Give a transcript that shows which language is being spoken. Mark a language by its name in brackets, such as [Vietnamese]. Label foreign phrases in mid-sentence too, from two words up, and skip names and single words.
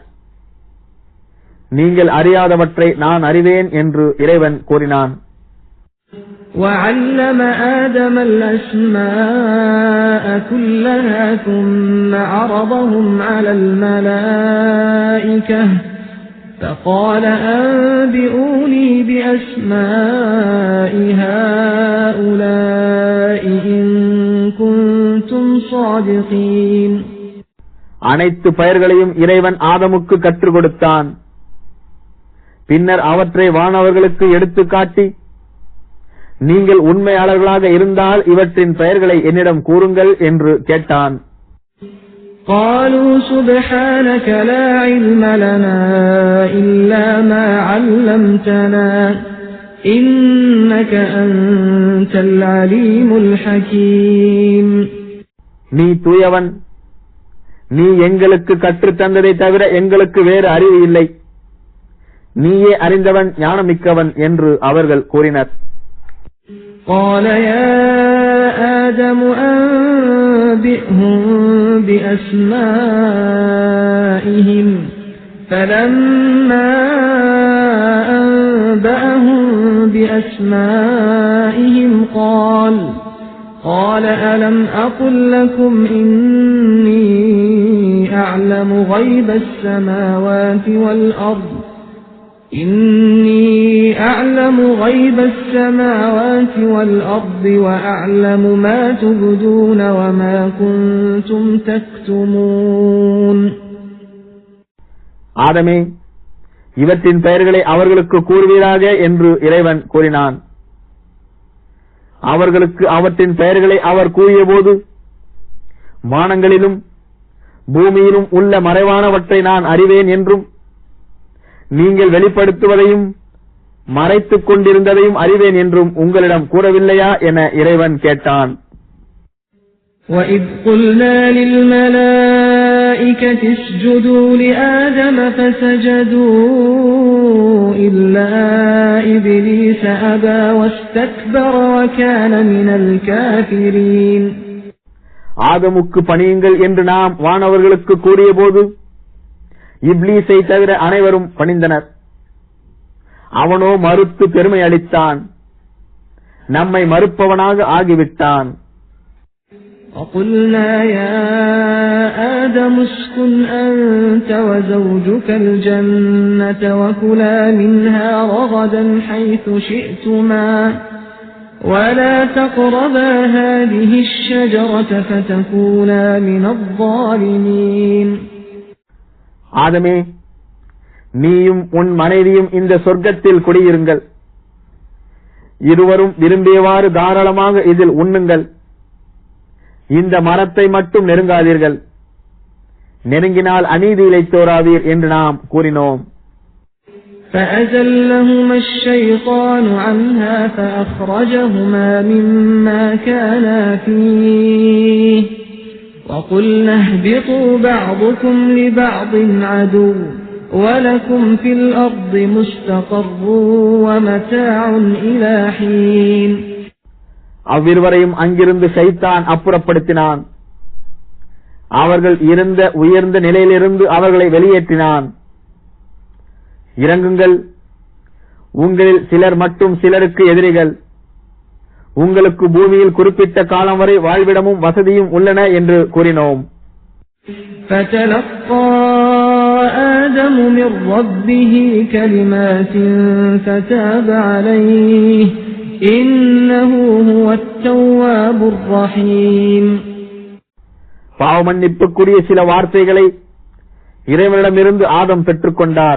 [Tamil] நீங்கள் அறியாதவற்றை நான் அறிவேன் என்று இறைவன் கூறினான். [Arabic] وَعَلَّمَ آدَمَ الْأَسْمَاءَ كُلَّهَا ثُمَّ عَرَضَهُمْ عَلَى الْمَلَائِكَةِ فقال أنبئوني بأسماء هؤلاء إن كنتم صادقين. [Tamil] அனைத்து பெயர்களையும் இறைவன் ஆதமுக்கு கற்றுக் கொடுத்தான். பின்னர் அவற்றை வானவர்களுக்கு எடுத்து காட்டி, நீங்கள் உண்மையாளர்களாக இருந்தால் இவற்றின் பெயர்களை என்னிடம் கூறுங்கள் என்று கேட்டான். [Arabic] قالوا سبحانك لا علم لنا إلا ما علمتنا إنك أنت العليم الحكيم. [Tamil] நீ தூயவன், நீ எங்களுக்கு கற்றுத் தந்ததை தவிர எங்களுக்கு வேறு அறிவு இல்லை, நீயே அறிந்தவன் ஞானமிக்கவன் என்று அவர்கள் கூறினர். [Arabic] قال يا آدم أنبئهم بأسمائهم فلما أنبأهم بأسمائهم قال ألم أقل لكم إني أعلم غيب السماوات والأرض وأعلم ما تبدون وما كنتم تكتمون. [Tamil] ஆதமே, இவற்றின் பெயர்களை அவர்களுக்கு கூறுவீராக என்று இறைவன் கூறினான். அவர்களுக்கு அவற்றின் பெயர்களை அவர் கூறிய போது, வானங்களிலும் பூமியிலும் உள்ள மறைவானவற்றை நான் அறிவேன் என்றும், நீங்கள் வெளிப்படுத்துவதையும் மறைத்துக் கொண்டிருந்ததையும் அறிவேன் என்றும் உங்களிடம் கூறவில்லையா என இறைவன் கேட்டான். [Arabic] وَإِذْ قُلْنَا لِلْمَلَائِكَةِ الْمَلَائِكَةِ اسْجُدُوا لِآدَمَ فَسَجَدُوا إِلَّا إِبْلِيسَ أَبَى وَاسْتَكْبَرَ وَكَانَ مِنَ الْكَافِرِينَ. [Tamil] ஆதமுக்கு பணியுங்கள் என்று நாம் வானவர்களுக்கு கூறியபோது இப்லீஸை தவிர அனைவரும் பணிந்தனர். அவனோ மறுத்து பெருமை அளித்தான், நம்மை மறுப்பவனாக ஆகிவிட்டான். [Arabic] وَقُلْنَا يَا آدَمُ اسْكُنْ أَنْتَ وَزَوْجُكَ الْجَنَّةَ وَكُلَا مِنْهَا رَغَدًا حَيْثُ شِئْتُمَا وَلَا تَقْرَبَا هَذِهِ الشَّجَرَةَ فَتَكُونَا مِنَ الظَّالِمِينَ. [Tamil] ஆதமே, நீயும் உன் மனைவியும் இந்த சொர்க்கத்தில் குடியிருங்கள். இருவரும் விரும்பியவாறு தாராளமாக இதில் உண்ணுங்கள். இந்த மரத்தை மட்டும் நெருங்காதீர்கள், நெருங்கினால் அநீதி இழைத்தோராவீர் என்று நாம் கூறினோம். [Arabic] فَأَزَلَّهُمَا الشَّيْطَانُ عَنْهَا فَأَخْرَجَهُمَا مِمَّا كَانَا فِيهِ وَقُلْنَا اهْبِطُوا بَعْضُكُمْ لِبَعْضٍ عَدُوٌّ وَلَكُمْ فِي الْأَرْضِ مُسْتَقَرٌّ وَمَتَاعٌ إِلَى حِينٍ. [Tamil] அவ்விருவரையும் அங்கிருந்து ஷைத்தான் அப்புறப்படுத்தினான். அவர்கள் இருந்த உயர்ந்த நிலையிலிருந்து அவர்களை வெளியேற்றினான். இறங்குங்கள், உங்களில் சிலர் மட்டும் சிலருக்கு எதிரிகள். உங்களுக்கு பூமியில் குறிப்பிட்ட காலம் வரை வாழ்விடமும் வசதியும் உள்ளன என்று கூறினோம். [Arabic] فَتَلَقَّى آدَمُ مِنْ رَبِّهِ كَلِمَاتٍ فَتَابَ عَلَيْهِ إِنَّهُ هُوَ التَّوَّابُ الرَّحِيمُ. [Tamil] பாவமன்னிப்புக்குரிய சில வார்த்தைகளை இறைவனிடமிருந்து ஆதம் பெற்றுக்கொண்டார்.